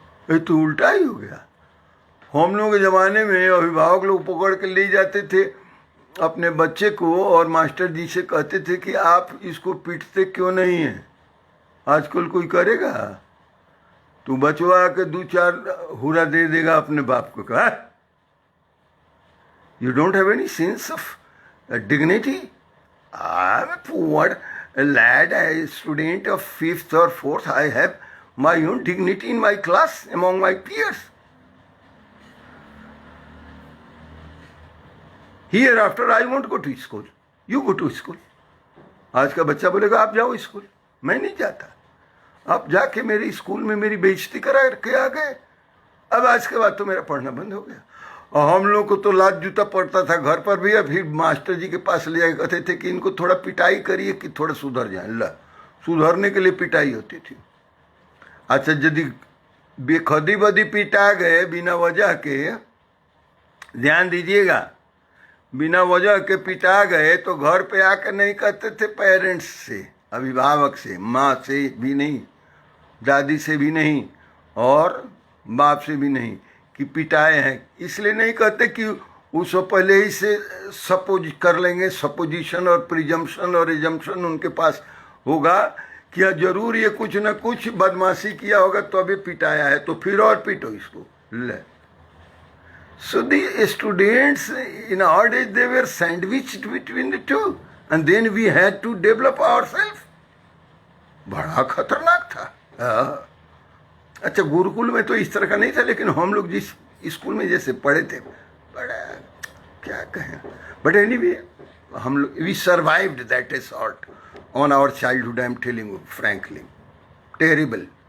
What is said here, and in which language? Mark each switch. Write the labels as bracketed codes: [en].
[hi] ये तो उल्टा ही हो गया. हम लोगों के ज़माने में अभिभावक लोग पकड़ के ले जाते थे अपने बच्चे को और मास्टर जी से कहते थे कि आप इसको पीटते क्यों नहीं हैं. आजकल कोई करेगा? तो बचवा के 2-4 हुरा दे देगा अपने बाप को. [en] कहा you don't have any sense of dignity. I am a poor lad, a student of 5th or 4th. I have my own dignity in my class among my peers. Hereafter I won't go to school. You go to school. [hi] आज का बच्चा बोलेगा आप जाओ school, मैं नहीं जाता, आप जाके मेरे स्कूल में मेरी बेइज्जती करा के आ गए। अब आज के बाद तो मेरा पढ़ना बंद हो गया। और हम लोग को तो लात जूता पड़ता था घर पर भी, फिर मास्टर जी के पास ले जाके कहते थे कि इनको थोड़ा पिटाई करिए कि थोड़ा सुधर जाए। ला, सुधरने के लिए पिटाई होती थी। अच्छा, यदि बेखदी बदी पिटा गए बिना वजह के, ध्यान दीजिएगा, बिना वजह के पिटा गए तो घर पे आकर नहीं कहते थे पेरेंट्स से, अभिभावक से, माँ से भी नहीं, दादी से भी नहीं, और बाप से भी नहीं कि पिटाए हैं। इसलिए नहीं कहते कि उसको पहले ही से सपोज कर लेंगे, सपोजिशन और प्रिजम्पशन और एजम्पशन उनके पास होगा कि जरूर ये कुछ न कुछ बदमाशी किया होगा तो अभी पिटाया है, तो फिर और पिटो इसको। [en] ले, so the students nowadays they were sandwiched between the two and then we had to develop ourselves। [hi] बड़ा खतरनाक था। अच्छा, गुरुकुल में तो इस तरह का नहीं था, लेकिन हम लोग जिस स्कूल में जैसे पढ़े थे, बड़ा क्या कहें, बट एनीवे हम लोग [en] We survived that assault on our childhood. I am telling you frankly, terrible.